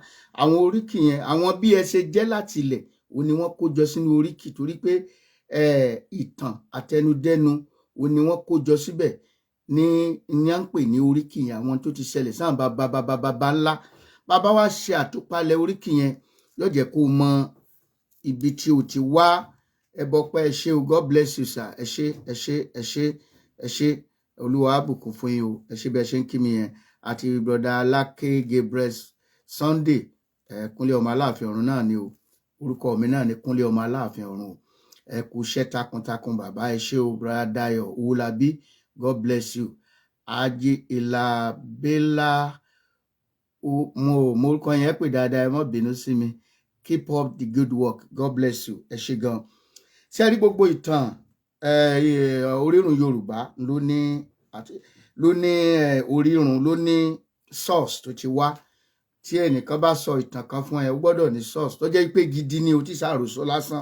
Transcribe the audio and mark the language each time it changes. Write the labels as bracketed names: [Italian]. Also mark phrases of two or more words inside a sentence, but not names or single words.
[Yoruba] Àwọn oríkì yẹn, àwọn bí ẹ ṣe jẹ́ láti ilẹ̀ òun ni wọ́n kó jọ sínú oríkì, torí pé ìtàn àtẹnudẹ́nu òun ni wọ́n kó jọ síbẹ̀ ní à ń pè ní oríkì yẹn. Àwọn tó ti ṣẹlẹ̀ sáà bàbá ńlá. Bàbá wa ṣe àtúpalẹ̀ oríkì yẹn, yóò jẹ́ kó mọ ibi tí o ti wá. Ẹ bọ pé ẹ ṣé o, [English] God bless you sir. [Yoruba] Ẹ ṣé. Olúwa á bùkún fún yín o. Ẹ ṣé bẹ́ẹ̀ ṣe ń kí mi yẹn. Àti brother Aláké Gabriel Sunday, Kúnlé ọmọ Aláàfin ọ̀run náà ni o. Orúkọ mi náà ni Kúnlé ọmọ Aláàfin ọ̀run o. Ẹ kú iṣẹ́ takuntakun bàbá. Ẹ ṣé o brother Dayo Owólabí, [English] God bless you. [Yoruba] Ajé Ìlàbélà mo orúkọ yẹn pè dáadáa, ẹ má bínú sí mi. [English] Keep up the good work, God bless you. [Yoruba] Ẹ ṣé gan. Ṣé ẹ rí gbogbo ìtàn orírun Yorùbá ló ní orírun, ló ní source tó ti wá. Tí ẹnìkan bá sọ ìtàn kan fún ẹ, ó gbọ́dọ̀ ní source tó jẹ́ pé gidi ni o, tí ṣàròsọ lásán.